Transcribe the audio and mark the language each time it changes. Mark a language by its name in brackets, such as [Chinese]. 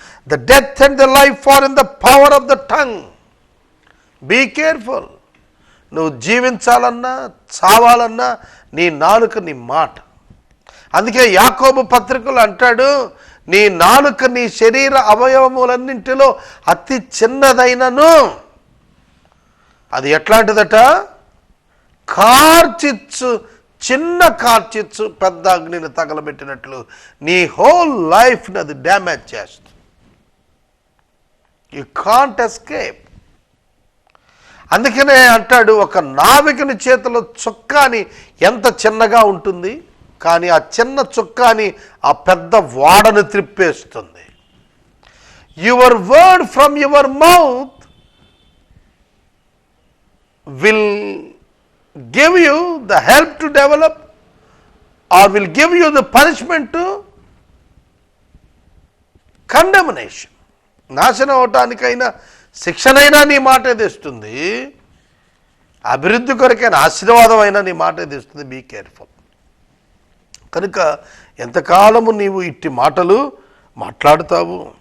[English] The death and the life are in the power of the tongue. Be careful. [Telugu] నువ్వు జీవించాలన్నా చావాలన్నా నీ నాలుక నీ మాట. అందుకే యాకోబు పత్రికలు అంటాడు, నీ నాలుక నీ శరీర అవయవములన్నింటిలో అతి చిన్నదైనను అది ఎట్లాంటిదట? కార్చిచ్చు చిన్న కార్చిచ్చు పెద్ద అగ్నిని తగలబెట్టినట్లు నీ హోల్ లైఫ్ని అది డ్యామేజ్ చేస్తుంది. [English] You can't escape. [Telugu] అందుకనే అంటాడు, ఒక నావికుని చేతిలో చుక్కాని ఎంత చిన్నగా ఉంటుంది, కానీ ఆ చిన్న చుక్కాని ఆ పెద్ద వాడను త్రిప్పేస్తుంది. [English] Your word from your mouth will give you the help to develop or will give you the punishment to condemnation. [Telugu] నాశనం అవటానికైనా శిక్షణైనా నీ మాటే తెస్తుంది, అభివృద్ధి కొరకైనా ఆశీర్వాదం అయినా నీ మాటే తెస్తుంది. [English] Be careful. [Telugu] కనుక ఎంతకాలము నీవు ఇట్టి మాటలు మాట్లాడుతావు.